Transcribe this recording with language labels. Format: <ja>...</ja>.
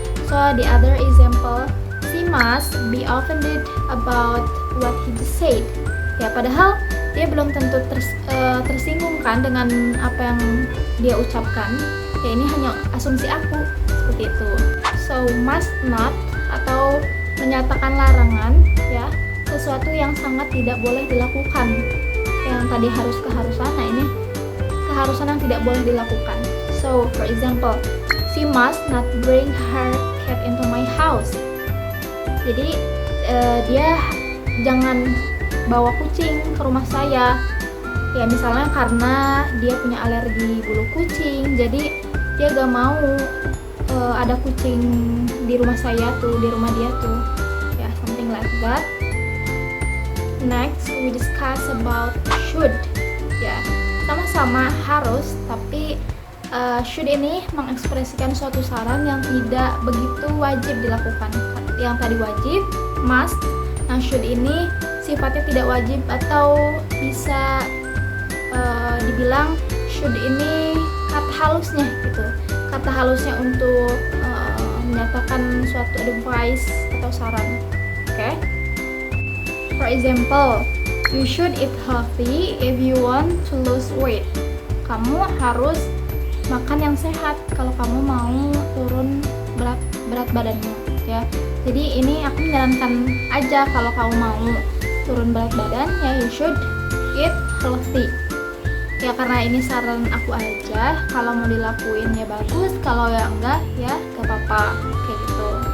<en>So the other example, she must be offended about what he just said.</en> <id>Ya, padahal dia belum tentu tersinggung kan dengan apa yang dia ucapkan. Ya, ini hanya asumsi aku, seperti itu.</id> <en>So must not</en> <id>atau menyatakan larangan, ya, sesuatu yang sangat tidak boleh dilakukan. Yang tadi harus keharusan, nah ini keharusan yang tidak boleh dilakukan.</id> <en>So for example, she must not bring her cat into my house.</en> <id>Jadi dia jangan bawa kucing ke rumah saya, ya, misalnya karena dia punya alergi bulu kucing, jadi dia gak mau ada kucing di rumah saya tuh, di rumah dia tuh, ya,</id> <en>something like that. Next we discuss about should,</en> <id>ya, sama-sama harus, tapi should ini mengekspresikan suatu saran yang tidak begitu wajib dilakukan. Yang tadi wajib, must. Nah, should ini sifatnya tidak wajib atau bisa dibilang should ini kata halusnya gitu. Kata halusnya untuk menyatakan suatu advice atau saran. Oke?</id> <en>For example, you should eat healthy if you want to lose weight.</en> <id>Kamu harus makan yang sehat kalau kamu mau turun berat badanmu, ya. Jadi ini aku menyarankan aja kalau kamu mau turun berat badan, ya,</id> <en>you should eat healthy.</en> <id>Ya, karena ini saran aku aja, kalau mau dilakuin ya bagus, kalau ya enggak ya gak apa-apa, kayak gitu.</id>